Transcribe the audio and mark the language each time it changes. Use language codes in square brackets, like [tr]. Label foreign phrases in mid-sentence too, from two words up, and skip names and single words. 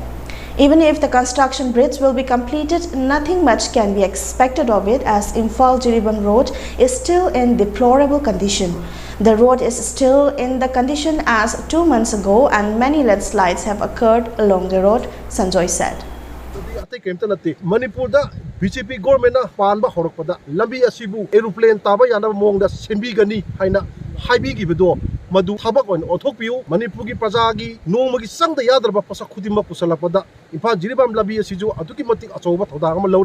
[en] Even if the construction bridge will be completed, nothing much can be expected of it, as Imphal-Jiribam road is still in deplorable condition. The road is still in the condition as 2 months ago, and many landslides have occurred along the road, Sanjoy said. [mni] Manipur da BJP government na panba horokpada lambi asibu aeroplane taba yana mongda sembi gani haina haibi gi bedo madu thabak on othokpiu Manipur gi praja gi nongma gi sangda yadraba pasa khudima pusalapada Imphal-Jiribam lambi asiju aduki matik achoba thoda ama lawri